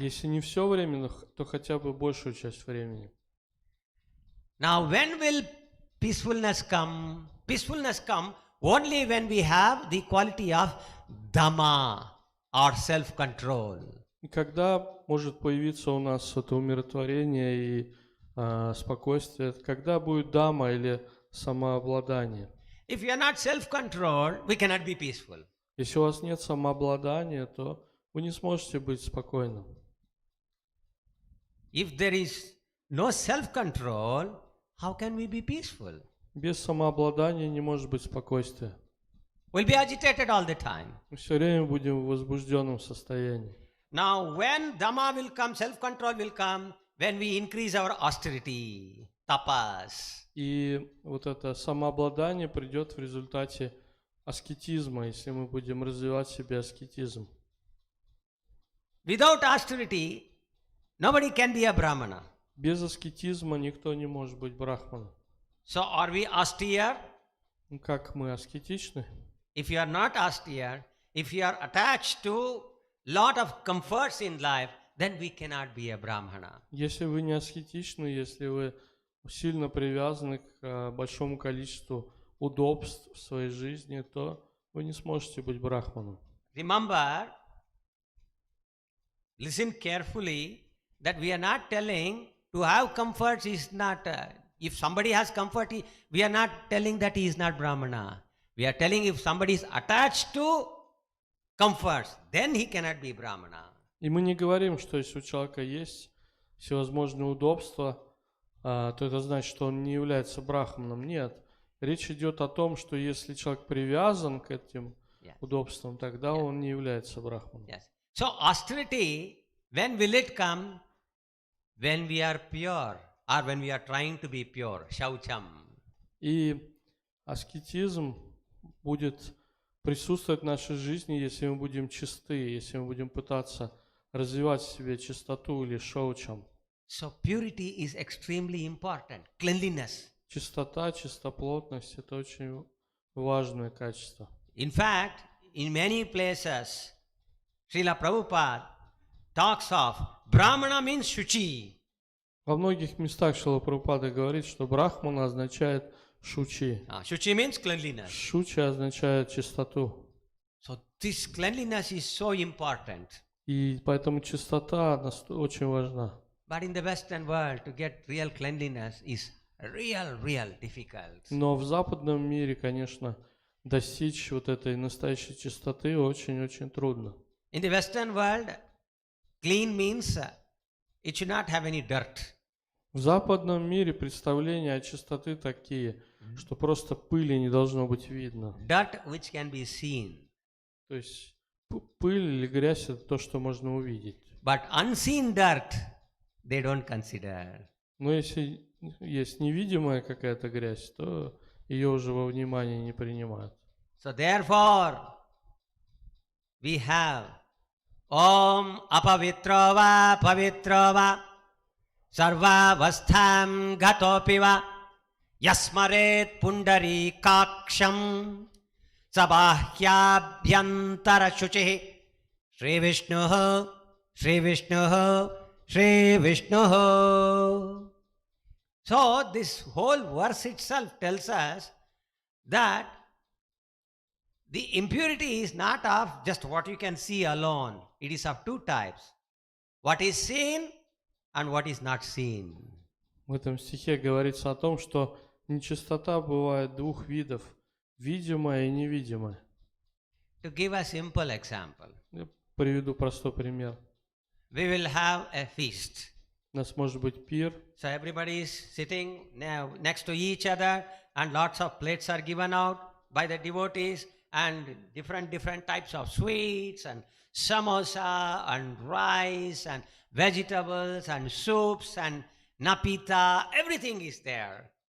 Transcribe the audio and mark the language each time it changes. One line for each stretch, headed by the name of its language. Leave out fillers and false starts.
Russian: Если не все время, то хотя бы большую часть времени.
English: Now, when will peacefulness come? Peacefulness come only when we have the quality of Dhamma or self-control.
Russian: И когда может появиться у нас это умиротворение и спокойствие, когда будет дама или самообладание.
English: If you are not self-controlled, we cannot be peaceful.
Russian: Если у вас нет самообладания, то вы не сможете быть спокойным.
English: If there is no self-control, how can we be peaceful?
Russian: Без самообладания не может быть спокойствия.
English: We'll be agitated all the time.
Russian: Мы все время будем в возбужденном состоянии.
English: Now, when Dhamma will come, self-control will come, when we increase our austerity, tapas.
Russian: И вот это самообладание придет в результате аскетизма, если мы будем развивать в себе аскетизм.
English: Without austerity, nobody can be a Brahmana.
Russian: Без аскетизма никто не может быть брахманом.
English: So, are we austere?
Russian: Ну, как мы аскетичны?
English: If you are not austere, if you are attached to lot of comforts in life, then we cannot be a Brahmana.
Russian: Если вы не аскетичны, если вы сильно привязаны к большому количеству удобств в своей жизни, то вы не сможете быть брахманом.
English: Remember, listen carefully that we are not telling to have comforts is not, if somebody has comfort, we are not telling that he is not Brahmana. We are telling if somebody is attached to comforts, then he cannot be Brahmana.
Russian: И мы не говорим, что если у человека есть всевозможные удобства, то это значит, что он не является брахманом. Нет. Речь идет о том, что если человек привязан к этим удобствам, тогда он не является брахманом.
English: Yes. So austerity, when will it come? When we are pure or when we are trying to be pure. Shaucham.
Russian: И аскетизм будет присутствовать в нашей жизни, если мы будем чисты, если мы будем пытаться развивать в себе чистоту или шаучам.
English: So purity is extremely important. Cleanliness.
Russian: Чистота, чистоплотность – это очень важное качество.
English: In fact, in many places, Srila Prabhupada talks of Brahmana means Shuchi.
Russian: Во многих местах Шрила Прабхупада говорит, что брахмана означает шучи.
English: Shuchi means cleanliness.
Russian: Шучи означает чистоту.
English: So this cleanliness is so important.
Russian: И поэтому чистота очень важна.
English: But in the Western world, to get real cleanliness is real difficult.
Russian: Но в западном мире, конечно, достичь вот этой настоящей чистоты очень-очень трудно.
English: In the Western world, clean means it should not have any dirt.
Russian: В западном мире представления о чистоты такие, что просто пыли не должно быть видно.
English: Dirt which can be seen.
Russian: То есть пыль или грязь – это то, что можно увидеть.
English: But unseen dirt, they don't consider.
Russian: Но если есть невидимая какая-то грязь, то ее уже во внимание не принимают.
English: So therefore, we have
Sanskrit: Om apavitrava pavitrava sarva vastham gatopiva yasmaret pundari kaksham Sabahyabhyantara shuchihi Shri Vishnuh, Shri Vishnuh, Shri Vishnuh.
English: So this whole verse itself tells us that the impurity is not of just what you can see alone. It is of two types. What is seen and what is not seen.
Russian: В этом стихе говорится о том, что нечистота бывает двух видов, видимая и невидимая.
English: To give a simple example,
Russian: Я приведу простой пример.
English: we will have a feast.
Russian: У нас может быть пир,
English: So everybody is sitting now next to each other and lots of plates are given out by the devotees and different types of sweets and samosa and rice and vegetables and soups and napita, everything is there.